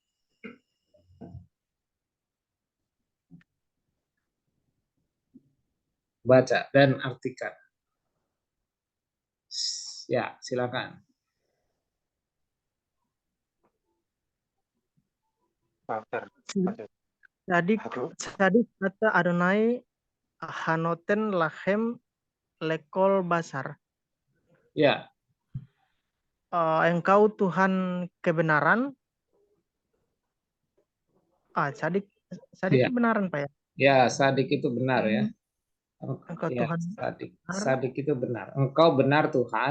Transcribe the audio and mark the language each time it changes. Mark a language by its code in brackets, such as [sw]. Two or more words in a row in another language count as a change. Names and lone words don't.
[id] Baca dan artikan. Ya, silakan. Walter. [he] Sadik kata Adonai hanoten lachem lekol basar. [id] Ya, Engkau Tuhan kebenaran. Sadik ya, kebenaran, Pak ya. ya, sadik itu benar ya. Engkau Ya, Tuhan sadik, benar. sadik itu benar. Engkau benar Tuhan.